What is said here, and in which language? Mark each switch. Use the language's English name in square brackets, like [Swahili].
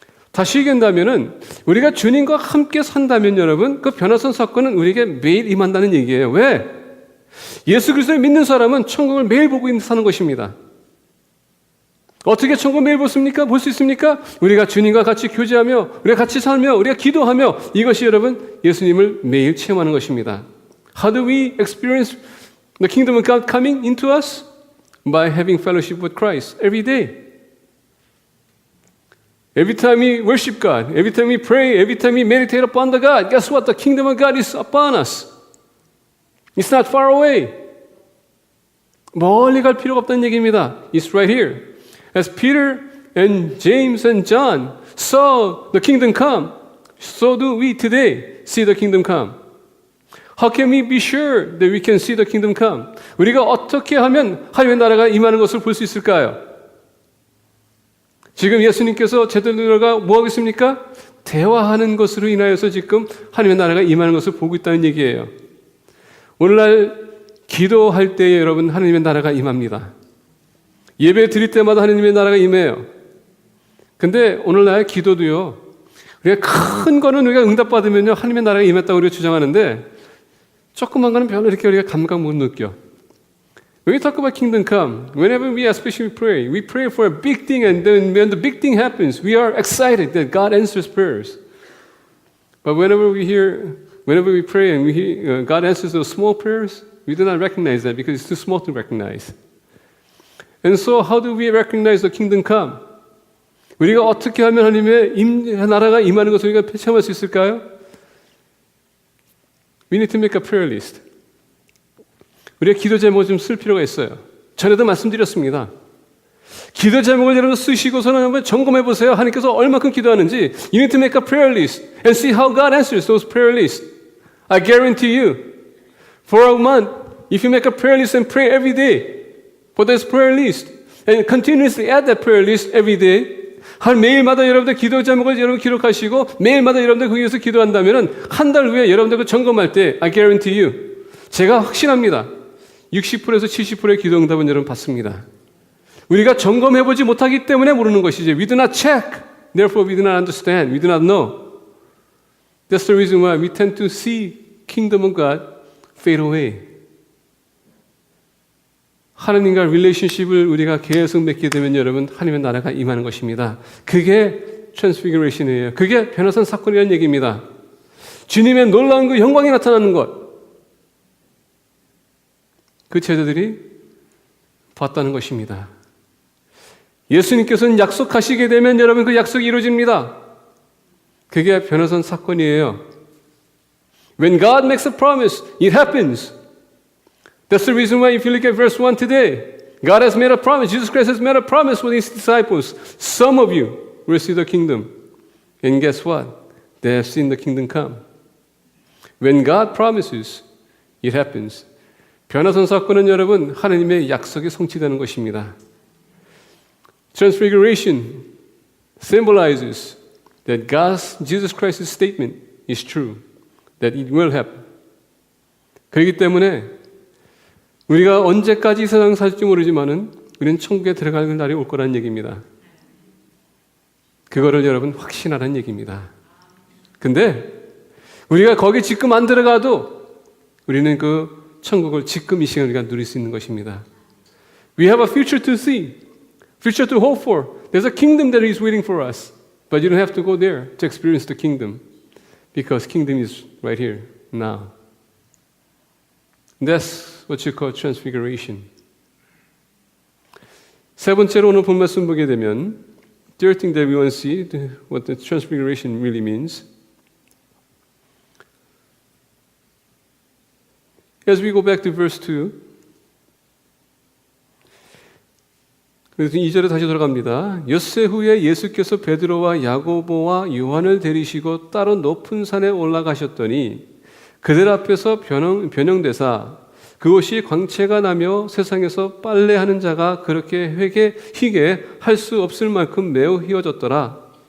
[Korean] 다시 얘기한다면은 우리가 주님과 함께 산다면 여러분 그 변화선 사건은 우리에게 매일 임한다는 얘기예요. 왜? 예수 그리스도를 믿는 사람은 천국을 매일 보고 사는 것입니다. 어떻게 천국을 매일 볼 수 있습니까? 우리가 주님과 같이 교제하며 우리가 같이 살며 우리가 기도하며 이것이 여러분 예수님을 매일 체험하는 것입니다. [English] How do we experience the kingdom of God coming into us? By having fellowship with Christ every day. Every time we worship God, every time we pray, every time we meditate upon the God, guess what? The kingdom of God is upon us. It's not far away. [Korean] 멀리 갈 필요가 없다는 얘기입니다. [English] It's right here. As Peter and James and John saw the kingdom come, so do we today see the kingdom come. How can we be sure that we can see the kingdom come? [Korean] 우리가 어떻게 하면 하나님의 나라가 임하는 것을 볼 수 있을까요? 지금 예수님께서 제자들과 뭐 하고 있습니까? 대화하는 것으로 인하여서 지금 하나님의 나라가 임하는 것을 보고 있다는 얘기예요. 오늘날 기도할 때에 여러분 하나님의 나라가 임합니다. 예배 드릴 때마다 하나님의 나라가 임해요. 근데 오늘날 기도도요. 우리가 큰 거는 우리가 응답받으면요. 하나님의 나라가 임했다고 우리가 주장하는데 조그만 거는 별로 이렇게 우리가 감각 못 느껴. [English] When we talk about kingdom come, whenever we especially we pray for a big thing and then when the big thing happens, we are excited that God answers prayers. But whenever we pray and we hear God answers those small prayers, we do not recognize that because it's too small to recognize. And so how do we recognize the kingdom come? [Korean] 우리가 어떻게 하면 하나님의 나라가 임하는 것을 우리가 체험할 수 있을까요? [English] We need to make a prayer list. [Korean] 우리가 기도 제목을 좀 쓸 필요가 있어요. 전에도 말씀드렸습니다. 기도 제목을 여러분 쓰시고서는 한번 점검해 보세요. 하나님께서 얼마큼 기도하는지. [English] You need to make a prayer list and see how God answers those prayer lists. I guarantee you, for a month, if you make a prayer list and pray every day for this prayer list and continuously add that prayer list every day, [Korean] 매일마다 여러분들 기도 제목을 여러분 기록하시고 매일마다 여러분들 거기에서 기도한다면 한 달 후에 여러분들 그 점검할 때 [English] I guarantee you [Korean] 제가 확신합니다. 60%에서 70%의 기도 응답은 여러분 받습니다. 우리가 점검해보지 못하기 때문에 모르는 것이지. [English] We do not check. Therefore we do not understand. We do not know. That's the reason why we tend to see kingdom of God fade away. [Korean] 하나님과 릴레이션십을 우리가 계속 맺게 되면 여러분 하나님의 나라가 임하는 것입니다. 그게 트랜스피그레이션이에요. 그게 변화산 사건이라는 얘기입니다. 주님의 놀라운 그 영광이 나타나는 것. 그 제자들이 봤다는 것입니다. 예수님께서는 약속하시게 되면 여러분 그 약속이 이루어집니다. 그게 변화산 사건이에요. [English] When God makes a promise, it happens. That's the reason why if you look at verse 1 today, God has made a promise. Jesus Christ has made a promise with his disciples. Some of you will see the kingdom. And guess what? They have seen the kingdom come. When God promises, it happens. [Korean] 변화선 사건은 여러분 하나님의 약속이 성취되는 것입니다. [English] Transfiguration symbolizes that Jesus Christ's statement is true, that it will happen. [Korean] 그렇기 때문에 우리가 언제까지 이 세상 살지 모르지만은 우리는 천국에 들어가는 날이 올 거라는 얘기입니다. 그거를 여러분 확신하라는 얘기입니다. 근데 우리가 거기 지금 안 들어가도 우리는 그 천국을 지금 이 시간 우리가 누릴 수 있는 것입니다. [English] We have a future to see, future to hope for. There's a kingdom that is waiting for us. But you don't have to go there to experience the kingdom because kingdom is right here, now. That's what you call transfiguration. [Korean] 세 번째로 오늘 본 말씀 보게 되면 [English] third thing that we want to see, what the transfiguration really means. As we go back to verse 2, [Korean] 그래서 2절에 다시 돌아갑니다. 엿새 후에 예수께서 베드로와 야고보와 요한을 데리시고 따로 높은 산에 올라가셨더니 그들 앞에서 변형되사 그것이 광채가 나며 세상에서 빨래하는 자가 그렇게 희게 할 수 없을 만큼 매우 희어졌더라.